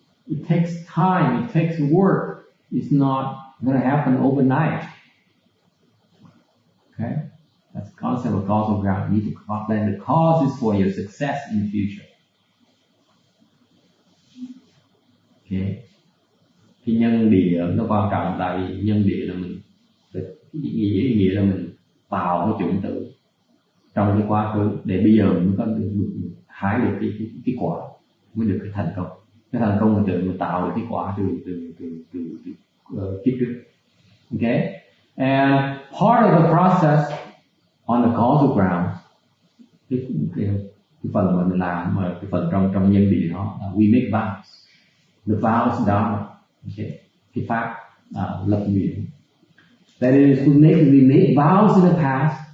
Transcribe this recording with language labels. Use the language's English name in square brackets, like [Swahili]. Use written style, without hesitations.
[English] It takes time, it takes work. It's not going to happen overnight. Okay? That's the concept of causal ground. You need to plant the causes for your success in the future. Okay? [Vietnamese] Cái nhân địa nó quan trọng, tại vì nhân địa là mình, ý nghĩa là mình tạo cái chủng tử trong cái quá khứ để bây giờ mình có được hái được cái quả, mới được cái thành công. Cái thành công là tự mình tạo được cái quả từ kiếp trước. [English] Okay? And part of the process on the causal ground [Vietnamese] cái phần mà mình làm mà cái phần trong nhân địa nó [English] we make vows. The vows dharma, okay, [Vietnamese] cái pháp lập nguyện. [English] That is we make vows in the past.